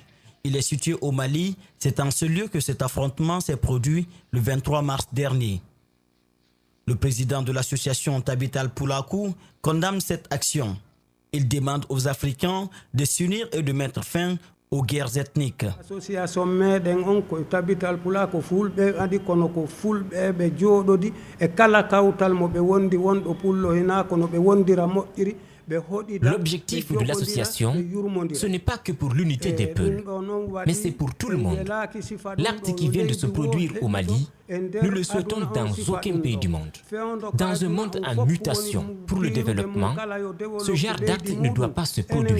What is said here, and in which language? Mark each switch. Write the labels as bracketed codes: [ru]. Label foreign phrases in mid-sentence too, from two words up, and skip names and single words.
[fr] Il est situé au Mali. C'est en ce lieu que cet affrontement s'est produit le 23 mars dernier. Le président de l'association Tabital Poulakou condamne cette action. Il demande aux Africains de s'unir et de mettre fin aux guerres ethniques. [ff] Association meɗen on ko tabital pula ko fulɓe adi kono ko fulɓe ɓe jooɗodi e kala kawtal mo ɓe wondi wonɗo pullo hina kono ɓe wondira moƴƴiri. [fr] L'objectif de l'association, ce n'est pas que pour l'unité des peuples, mais c'est pour tout le monde. L'acte qui vient de se produire au Mali, nous le souhaitons dans aucun pays du monde. Dans un monde en mutation pour le développement, ce genre d'acte ne doit pas se produire.